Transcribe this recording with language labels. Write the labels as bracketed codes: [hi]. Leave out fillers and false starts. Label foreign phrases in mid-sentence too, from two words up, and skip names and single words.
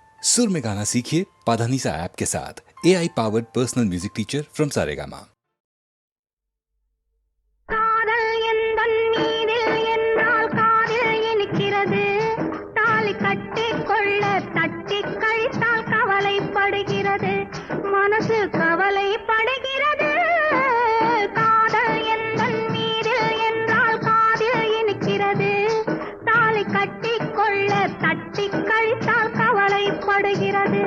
[hi] सुर में गाना सीखिए पाधानीसा ऐप के साथ। [en] AI powered personal music teacher from [hi] सारेगामा। [ta] மனசு கவலைப்படுகிறது காதல் எந்தன் மீதில் என்றால் காதில் இனிக்கிறது தாலி கட்டிக்கொள்ள தட்டி கழித்தால் கவலைப்படுகிறது